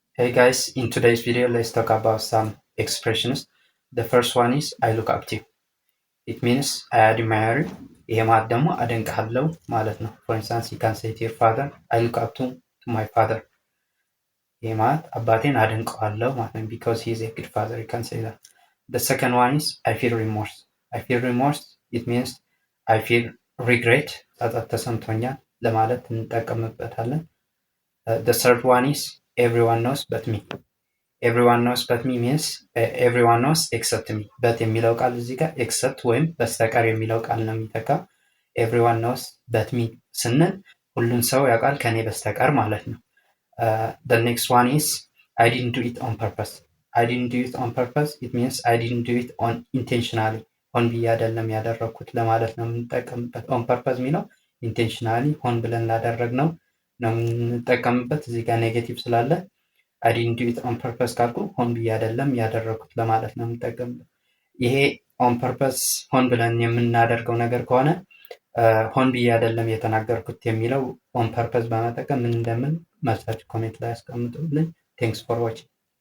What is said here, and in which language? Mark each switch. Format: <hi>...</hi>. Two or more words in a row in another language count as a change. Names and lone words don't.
<en>Hey guys, in today's video, let's talk about some expressions. The first one is I look up to you. It means I admire you.</en> <am>ይሄ ማለት ደግሞ አደንቅሃለሁ ማለት ነው።</am> <en>For instance, you can say to your father, I look up to my father.</en> <am>ይሄ ማለት አባቴን አደንቀዋለሁ ማለት ነው.</am> <en>Because he is a good father, you can say that. The second one is I feel remorse. I feel remorse, it means I feel regret.</en> <am>ጸጸት ተሰምቶኛል ለማለት እንጠቀምበታለን።</am> <en>The third one is everyone knows but me. everyone knows but me means everyone knows except me።</en> <am>በት የሚለው ቃል እዚህ ጋር ኤክሰፕት ወይም በስተቀር የሚለው ቃል ነው የሚተካ።</am> <en>everyone knows but me</en> <am>ስንል ሁሉን ሰው ያውቃል ከኔ በስተቀር ማለት ነው።</am> <en>the next one is I didn't do it on purpose. I didn't do it on purpose, it means I didn't do it on intentionally.</en> <am>ሆን ብዬ አይደለም ያደረኩት ለማለት ነው የምንጠቀምበት።</am> <en>on purpose</en> <am>የሚለው ኢንቴንሽናሊ ሆን ብለን ላደረግነው ነው የምንጠቀምበት። እዚህ ጋር ኔጌቲቭ ስላለ</am> <en>I didn't do it on purpose</en> <am>ካልኩ ሆን ብዬ አይደለም ያደረኩት ለማለት ነው የምጠቀምበት። ይሄ</am> <en>on purpose</en> <am>ሆን ብለን የምናደርገው ነገር ከሆነ ሆን ብዬ አይደለም የተናገርኩት የሚለው</am> <en>on purpose</en> <am>በመጠቀም ምን እንደምን መልሳችሁ ኮሜንት ላይ አስቀምጡልኝ።</am> <en>thanks for watching።</en>